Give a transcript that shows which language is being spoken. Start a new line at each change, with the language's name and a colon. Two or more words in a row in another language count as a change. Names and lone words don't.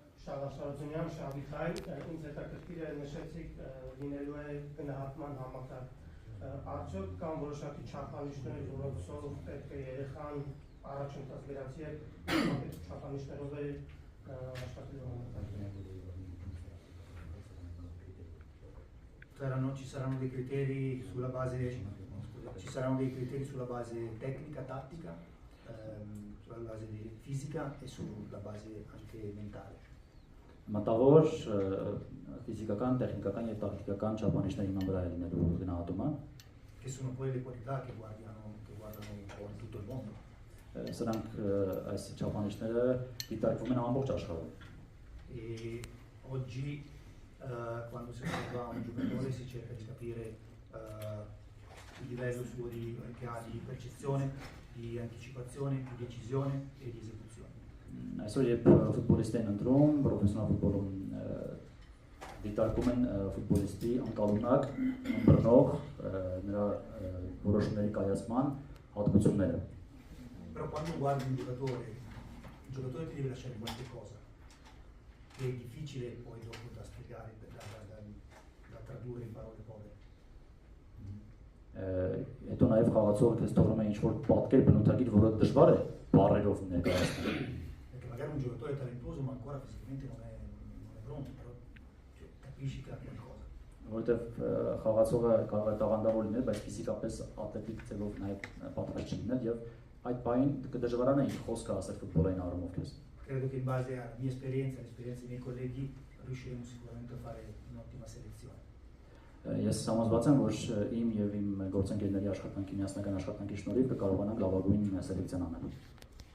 Armenian: Շավարշարությունյան, Շավիթայր, ինձ հետաքրքիր է նշեցիք լինելու է գնահատման համակարգ։ Արդյոք կան որոշակի չափանիշներ, որոնցով պետք է երեխան առաջընթաց գրանցի եւ չափանիշներով է աշխատելու համակարգը։
Italian: Ci saranno dei criteri sulla base tecnica, tattica, sulla base fisica e sulla base anche mentale.
Armenian: Մտավոր ֆիզիկական, տեխնիկական եւ տակտիկական չափանիշների հիման վրա է լինելու գնահատումը,
Italian: che sono poi le qualità che guardano un po' in tutto il mondo.
Armenian: Սրանք այս չափանիշները դիտարկվում են ամբողջ աշխարհում։
Italian: E oggi quando si osserva un giocatore si cerca di capire il livello suo che ha di percezione, di anticipazione, di decisione e di esecuzione.
Armenian: Այսօր երբ ֆուտբոլիստ են ընտրում, պրոֆեսիոնալ ֆուտբոլում դիտարկում են ֆուտբոլիստի անկալունակ, ըմբռնող, նրա որոշումների կայացման հատկությունները։
Italian: Però quando guardi un giocatore ti deve lasciare qualche cosa che è difficile poi dopo da spiegare, da tradurre in parole povere.
Armenian: Հետո նաև խաղացողը քեզ թողնում է ինչ-որ պատկեր բնութագիր, որը դժվար է բառերով ներկայացնել։
Italian: Perché magari un giocatore è talentuoso ma ancora fisicamente non è pronto, però capisci che ha qualcosa.
Armenian: Որովհետև խաղացողը կարող է տաղանդավոր լինել, բայց ֆիզիկապես ատլետիկ ցելով նաև պատրաստ չլինել եւ այդ բային կդժվարանա ինչ խոսքը ասել ֆուտբոլային առումով քեզ։
Italian: Credo che in base alla mia esperienza, all'esperienza dei miei colleghi, riusciremo sicuramente a fare un'ottima selezione.
Armenian: Ես համոզված եմ, որ իմ եւ իմ գործընկերների աշխատանքի միասնական աշխատանքի շնորհիվ կկարողանանք լավագույն սելեկցիան անել։